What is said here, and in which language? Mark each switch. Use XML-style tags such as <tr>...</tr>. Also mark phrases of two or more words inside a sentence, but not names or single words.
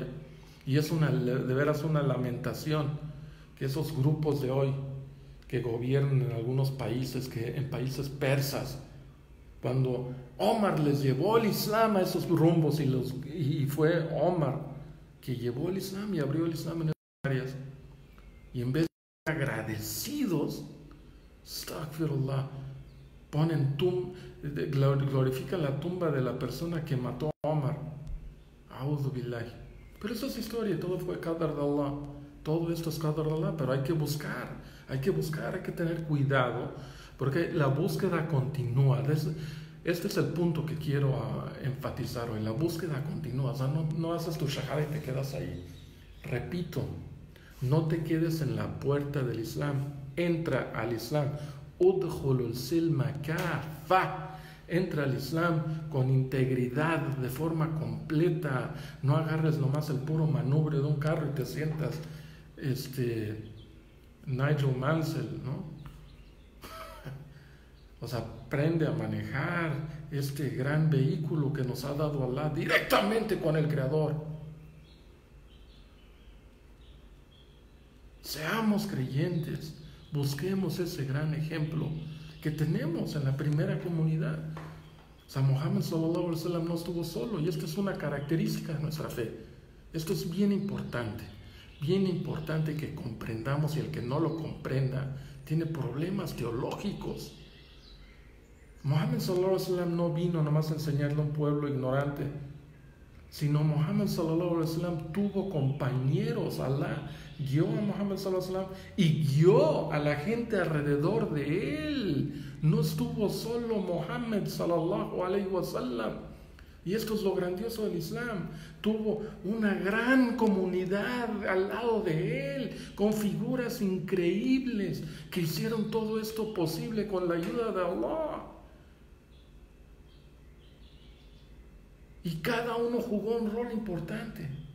<es>Y es de veras una lamentación que esos grupos de hoy que gobiernan en algunos países, que en países persas, cuando Omar les llevó el Islam a esos rumbos y fue Omar que llevó el Islam y abrió el Islam en esas áreas, y en vez de ser agradecidos, astaghfirullah, glorifican la tumba de la persona que mató a Omar.</es> <ar>أعوذ بالله.</ar> <es>Pero eso es historia, todo fue qadar de Allah, todo esto es qadar de Allah, pero hay que buscar, hay que tener cuidado, porque la búsqueda continúa. Este es el punto que quiero enfatizar hoy, la búsqueda continúa. O sea, no haces tu shahada y te quedas ahí. Repito, no te quedes en la puerta del Islam, entra al Islam.</es> <ar>ادخلوا السلم كافة.</ar> <es>Entra al Islam con integridad, de forma completa. No agarres nomás el puro manubrio de un carro y te sientas Nigel Mansell, ¿no? O sea, aprende a manejar este gran vehículo que nos ha dado Allah directamente con el Creador. Seamos creyentes, busquemos ese gran ejemplo que tenemos en la primera comunidad. O sea, Muhammad</es> <ar>صلى الله عليه وسلم</ar> <es>no estuvo solo, y esto es una característica de nuestra fe. Esto es bien importante que comprendamos, y el que no lo comprenda tiene problemas teológicos. Muhammad</es> <ar>صلى الله عليه وسلم</ar> <es>no vino nomás a enseñarle a un pueblo ignorante, sino Muhammad</es> <ar>صلى الله عليه وسلم</ar> <es>tuvo compañeros. Allah guió a Muhammad</es> <ar>صلى الله عليه وسلم</ar> <es>y guió a la gente alrededor de él. No estuvo solo Muhammad</es> <ar>صلى الله عليه وسلم.</ar> <es>Y esto es lo grandioso del Islam. Tuvo una gran comunidad al lado de él, con figuras increíbles que hicieron todo esto posible con la ayuda de Allah. Y cada uno jugó un rol importante.</es>